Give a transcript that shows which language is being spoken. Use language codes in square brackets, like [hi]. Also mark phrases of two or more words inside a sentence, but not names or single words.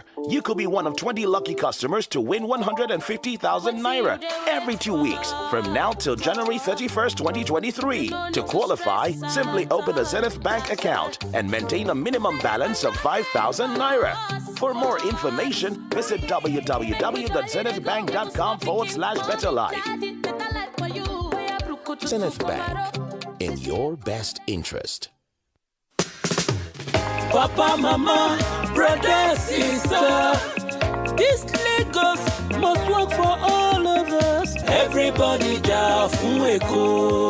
[en] You could be one of 20 lucky customers to win 150,000 Naira every 2 weeks from now till January 31st, 2023. To qualify, simply open a Zenith Bank account and maintain a minimum balance of 5,000 Naira. For more information, visit www.zenithbank.com/betterlife. Zenith Bank, in your best interest. Papa, mama, brother, sister, this Lagos must work for all of us. Everybody down Fueko.